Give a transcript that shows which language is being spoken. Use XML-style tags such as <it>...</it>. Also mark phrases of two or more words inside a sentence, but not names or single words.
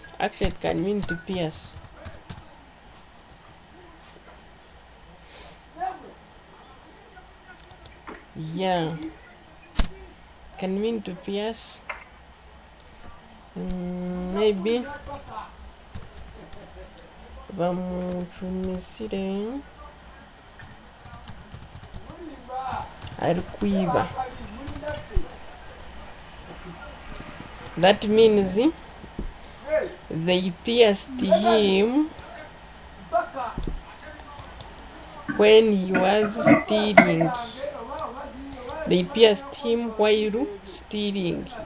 <en>Actually, it can mean to pierce. Yeah, can mean to pierce.</en> <rw>Maybe bamucumisire ari kwiba.</rw> <en>That means they pierced him when he was stealing. They pierced him while stealing.</en>